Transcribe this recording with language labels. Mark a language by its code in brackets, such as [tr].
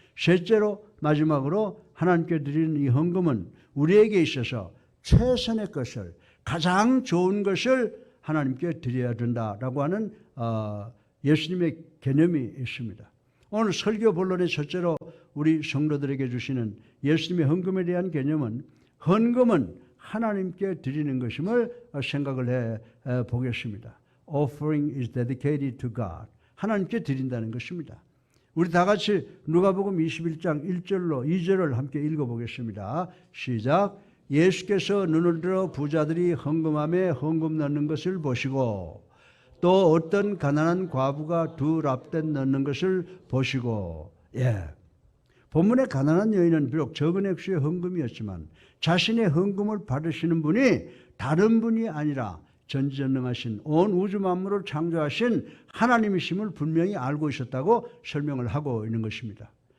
[ko] 셋째로 마지막으로 하나님께 드리는 이 헌금은 우리에게 있어서 최선의 것을, 가장 좋은 것을 하나님께 드려야 된다라고 하는 예수님의 개념이 있습니다. 오늘 설교 본론의 첫째로 우리 성도들에게 주시는 예수님의 헌금에 대한 개념은 헌금은 하나님께 드리는 것임을 생각을 해 보겠습니다. [en] Offering is dedicated to God. [ko] 하나님께 드린다는 것입니다. 우리 다 같이 누가복음 21장 1절로 2절을 함께 읽어보겠습니다. 시작. 예수께서 눈을 들어 부자들이 헌금함에 헌금 넣는 것을 보시고 또 어떤 가난한 과부가 두 랍된 넣는 것을 보시고, 본문의 가난한 여인은 비록 적은 액수의 헌금이었지만 자신의 헌금을 받으시는 분이 다른 분이 아니라 전지전능하신 온 우주 만물을 창조하신 하나님이심을 분명히 알고 있었다고 설명을 하고 있는 것입니다.